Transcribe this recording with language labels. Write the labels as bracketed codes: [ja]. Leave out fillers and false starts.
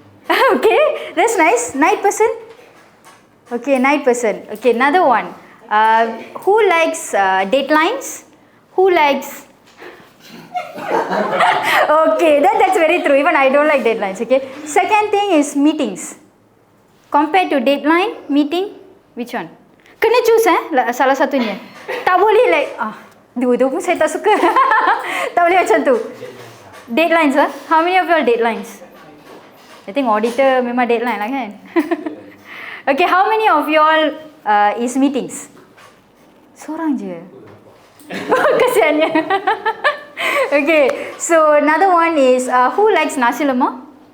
[en] Okay, that's nice. Night person? Okay, night person. Okay, another one. Who likes deadlines? Who likes... Okay, that's very true. Even I don't like deadlines, okay. Second thing is meetings. Compared to deadline, meeting, which one? [ms] Kena choose salah satunya. Tak boleh like, dua-dua pun saya tak suka. Tak boleh macam tu. [en] Deadlines, how many of you all deadlines? I think auditor [ms] memang deadline lah kan. [en] Okay, how many of you all is meetings? [ms] Seorang je. Kesiannya. [en] Okay, so another one is who likes nasi lemak?